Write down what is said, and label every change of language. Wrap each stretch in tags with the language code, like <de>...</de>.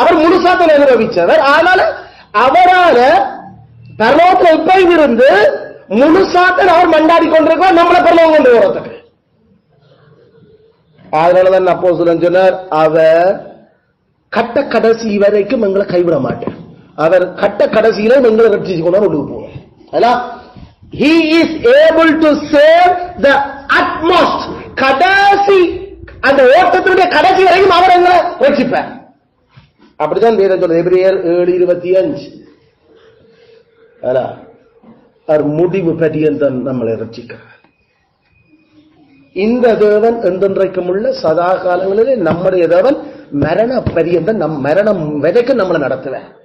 <ta>அவர் முழுசாத்தல் அனுபவிச்சவர். அதனால அவரால பரலோகத்தில் இப்பயும் இருந்து முழுசாத்தல் அவர் மண்டாடி கொண்டிருக்கிறார் நம்மளை பரலோகம் கொண்டு போறதுக்கு. அதனாலதான் அப்போஸ்தலன் சொன்னார், அவர் கட்ட கடைசி வரைக்கும் எங்களை கைவிட மாட்டார். அவர் கட்ட கடைசியில எங்களை ரட்சிச்சு கொண்டு போவார்.</ta> <en>He is able to save the utmost.</en> <ta>கடைசி அந்த ஓட்டத்தினுடைய கடைசி வரைக்கும் அவர் எங்களை ரட்சிப்பார். அப்படிதான் வேதம் சொல்றது. எபிரேயர் 7:25. அவர் முடிவு பரியந்தம் நம்மளை ரட்சிக்கிறார். இந்த தேவன் என்றென்றைக்கும் உள்ள சதா காலங்களிலே நம்முடைய தேவன் மரண பரியந்தம் நம் மரணம் வரைக்கும் நம்மளை நடத்துவேன்.</ta>